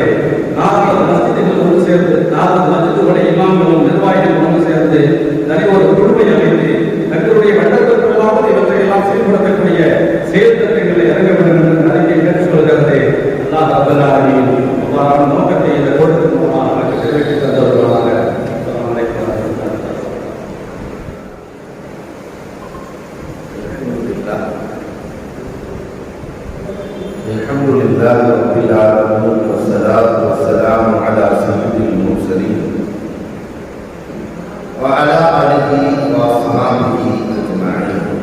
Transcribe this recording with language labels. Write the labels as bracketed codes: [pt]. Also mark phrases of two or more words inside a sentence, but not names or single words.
[ta] 40 மஸ்ஜிதுகள் ஒன்று சேர்ந்து 40 மஸ்ஜிதுடைய இமாம்களும் நிர்வாகிகளும் ஒன்று சேர்ந்து தனி ஒரு குழுவை அமைத்து தங்களுடைய வட்டத்திற்குள்ளாமல் இவற்றை எல்லாம் செயல்படுத்தக்கூடிய செயல்திட்டங்களை இறங்க வேண்டும் என்று அறிக்கை கேட்டுக் கொள்கிறது. [ar] الله رب العالمين [ta] அவ்வாறான நோக்கத்தை இந்த கூட்டத்தின் மூலமாக நமக்கு நிறைவேற்றி தந்தவர்களாக. [ar] الحمد لله رب العالمين والصلاة والسلام على سيد المرسلين وعلى آله وأصحابه أجمعين.